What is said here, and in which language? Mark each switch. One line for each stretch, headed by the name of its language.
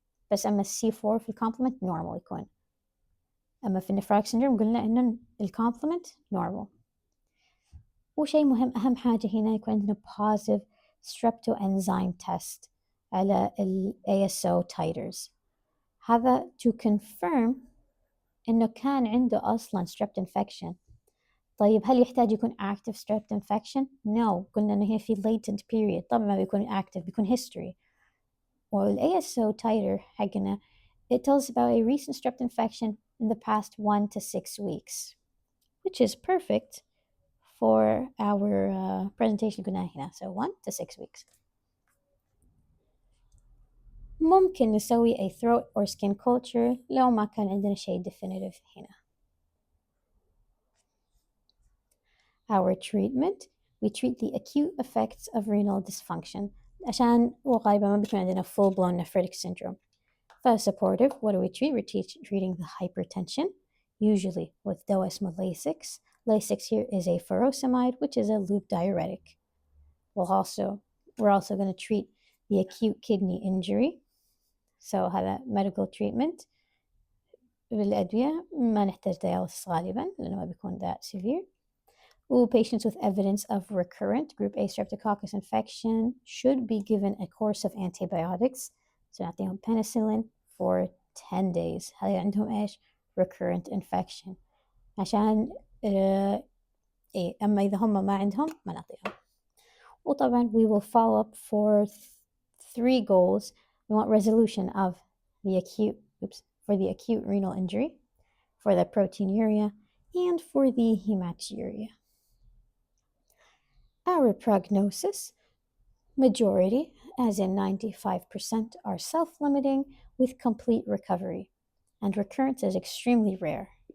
Arabic: بس أما C4 في الكومبلمنت normal يكون. أما في النفراك syndrome قلنا إن الكومبلمنت normal. وشيء مهم أهم حاجة هنا يكون عندنا positive streptoenzyme test على ال ASO titers. هذا
English: to confirm
Arabic: إنه كان عنده أصلا strep infection. طيب هل يحتاج يكون active strep infection؟ No. قلنا إنه هي في latent period. طبعا ما بيكون active بيكون history.
English: وال ASO titer حقنا it tells about a recent strep infection in the past 1 to 6 weeks, which is perfect for our presentation
Arabic: قلنا هنا.
English: So 1 to 6 weeks.
Arabic: ممكن نسوي
English: a throat or skin culture
Arabic: لو ما كان عندنا شيء definitive هنا.
English: Our treatment, we treat the acute effects of renal dysfunction
Arabic: عشان وغالبا ما بيكون عندنا
English: full-blown nephritic syndrome. For supportive, what do we treat? We're treating the hypertension, usually with
Arabic: دواء اسمه
English: Lasix. Lasix here is a furosemide, which is a loop diuretic. We're also going to treat the acute kidney injury. So هذا medical treatment.
Arabic: بالأدوية ما نحتاج dialysis غالبا لأنه ما بيكون
English: that severe. Patients with evidence of recurrent group A streptococcus infection should be given a course of antibiotics. So نعطيهم penicillin for 10 days.
Arabic: هذا عندهم إيش؟
English: recurrent infection.
Arabic: عشان أما إذا هم ما عندهم ما نعطيهم.
English: وطبعا we will follow up for 3 goals. We want resolution of the acute renal injury, for the proteinuria, and for the hematuria. Our prognosis, majority, as in 95%, are self-limiting with complete recovery, and recurrence is extremely rare.